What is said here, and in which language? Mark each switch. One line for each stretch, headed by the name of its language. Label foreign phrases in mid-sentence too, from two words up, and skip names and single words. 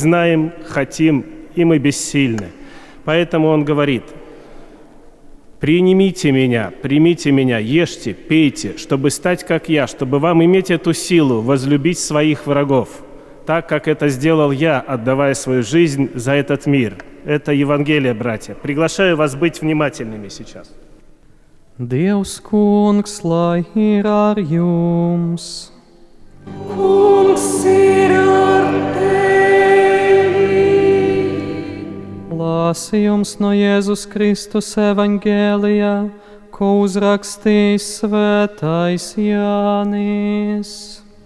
Russian: Мы знаем, хотим и мы бессильны. Поэтому Он говорит: примите меня, ешьте, пейте, чтобы стать как я, чтобы вам иметь эту силу возлюбить своих врагов, так, как это сделал я, отдавая свою жизнь за этот мир. Это Евангелие, братья. Приглашаю вас быть внимательными сейчас.
Latvian: Dievs kungs, lai ir ar jums. Kungs ir ar tevi. Lasījums no Jēzus Kristus evaņģēlijā, ko uzrakstījis svētais Jānis.